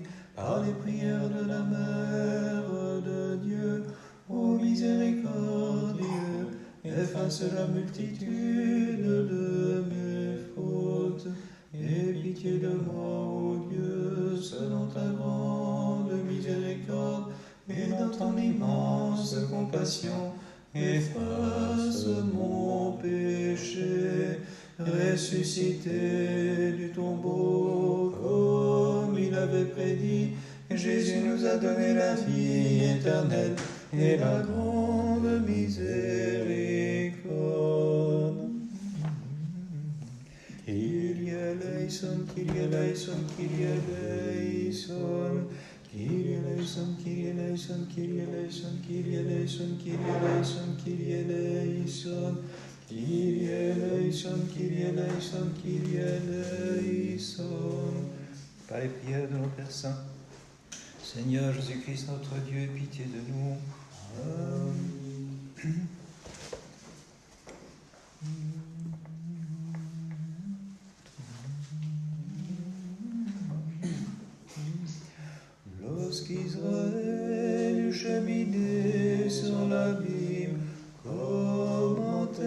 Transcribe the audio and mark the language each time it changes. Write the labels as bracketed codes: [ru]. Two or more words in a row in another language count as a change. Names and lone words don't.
[fr] Par les prières de la Mère de Dieu, ô miséricordieux, efface la multitude de mes fautes, et pitié de moi, ô Dieu, selon ta grande miséricorde, et dans ton immense compassion, efface mon péché. Ressuscité du tombeau, comme il avait prédit, Jésus nous a donné la vie éternelle et la grande miséricorde. [el] Κύριε ἐλέησον, Κύριε ἐλέησον, Κύριε ἐλέησον. Κύριε ἐλέησον, Κύριε ἐλέησον, Κύριε ἐλέησον, Κύριε ἐλέησον, Κύριε ἐλέησον, Κύριε ἐλέησον. Κύριε ἐλέησον, Κύριε ἐλέησον, Κύριε ἐλέησον. [fr] Par les prières de nos Pères saints, Seigneur Jésus-Christ, notre Dieu, aie pitié de nous. Amen. Lorsqu'Israël eut cheminé sur l'abîme, comme en